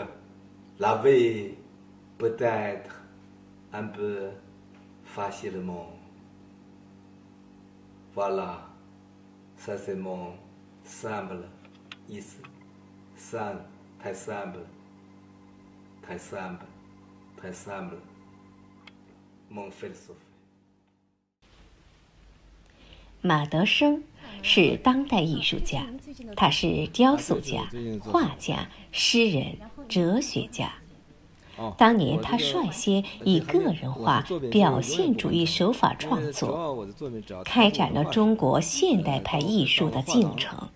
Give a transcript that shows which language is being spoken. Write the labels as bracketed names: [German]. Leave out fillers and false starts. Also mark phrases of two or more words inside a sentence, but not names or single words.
[French] La vie peut être un peu facilement. Voilà, ça c'est mon simple [Chinese] 意思，太 [French] simple， mon philosophie。 [Chinese] 马德生是当代艺术家，他是雕塑家、画家、诗人、哲学家。当年他率先以个人化表现主义手法创作，开展了中国现代派艺术的进程。